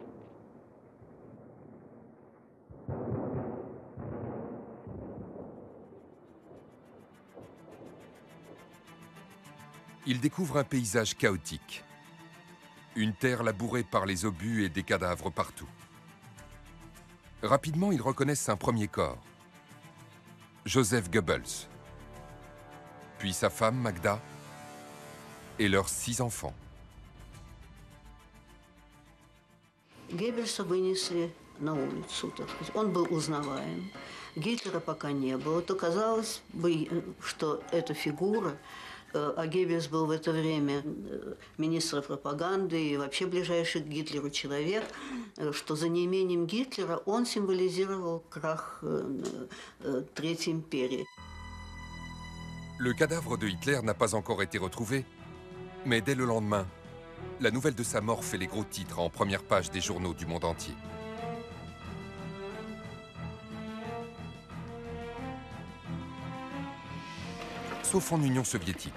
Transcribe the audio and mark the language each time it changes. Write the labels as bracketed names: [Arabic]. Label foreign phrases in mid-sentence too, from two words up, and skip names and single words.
[French] Il découvre un paysage chaotique. Une terre labourée par les obus et des cadavres partout. Rapidement, ils reconnaissent un premier corps. Joseph Goebbels, puis sa femme Magda et leurs 6 enfants. [Russian] Геббельса вынесли на улицу, так сказать. Он был узнаваем. Гитлера пока не было. То казалось бы, что эта фигура, а Геббельс был в это время министром пропаганды и вообще ближайший к Гитлеру человек, что за неимением Гитлера он символизировал крах Третьей империи. [French] Le cadavre de Hitler n'a pas encore été retrouvé, mais dès le lendemain, la nouvelle de sa mort fait les gros titres en première page des journaux du monde entier. Sauf en Union soviétique.